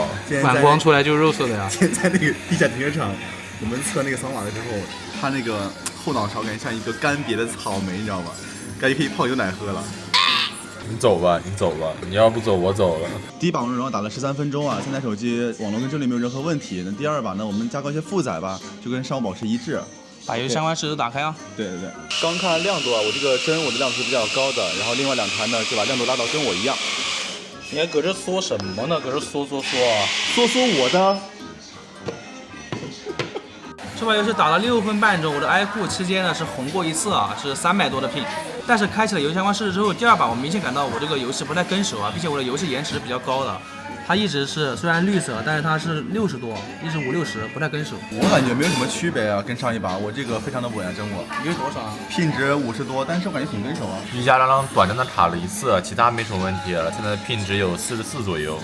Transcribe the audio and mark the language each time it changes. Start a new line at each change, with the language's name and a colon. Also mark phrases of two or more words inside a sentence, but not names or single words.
Chinese: 反光出來就是肉色的呀。現在那個地下停車場，我們測那個桑拿的時候，他那個後腦勺感覺像一個乾癟的草莓，你知道吧？感覺可以泡牛奶喝了。你走吧，你要不走我走了。第一把王者榮耀打了13 分鐘啊，3台手機網絡跟陣列沒有任何問題。那第二把呢，我們加高一些負載吧，就跟上午保持一致。把遊戲相關事實打開啊。對。剛看亮度啊，我這個真我的亮度是比較高的，然後另外2台呢就把亮度拉到跟我一樣。你還搁這說什麼呢？搁這說啊！說我的。這把遊戲打了6分半鐘，我的 iQOO 期間呢是紅過一次啊，是300多的 ping。但是開啟了遊戏相關事實之後，第二把我明顯感到我這個遊戲不太跟手啊，並且我的遊戲延遲是比較高的。它一直是雖然綠色，但是它是60多，一直50-60，不太跟手。我感覺沒有什麼區別啊，跟上一把我這個非常的穩啊，真我。你有多少啊？ping值50多，但是我感覺挺跟手啊。一加刚刚短暫的卡了一次，其他沒什麼問題了。現在 ping 值有44左右。